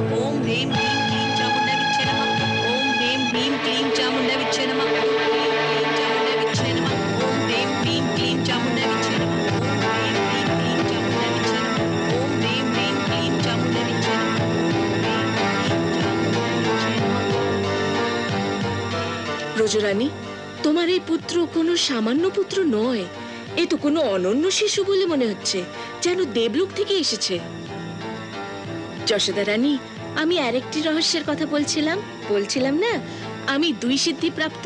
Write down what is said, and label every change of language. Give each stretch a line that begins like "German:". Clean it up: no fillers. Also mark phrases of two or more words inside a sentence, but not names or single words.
Sanskrit: ओम ह्रीं क्लीं चामुंडा विच्छे नमः। ओम ह्रीं क्लीं चामुंडा विच्छे नमः। ओम ह्रीं क्लीं चामुंडा विच्छे नमः। ओम ह्रीं क्लीं चामुंडा विच्छे नमः।
Bangla: ব্রজরানী, তোমার এই পুত্র কোনো সামান্য পুত্র নয়। এ তো কোনো অনন্য শিশু বলে মনে হচ্ছে, যেন দেবলোক থেকে এসেছে। যশোদা রানী, আমি আরেকটি রহস্যের কথা বলছিলাম না, আমি 2 সিদ্ধি প্রাপ্ত।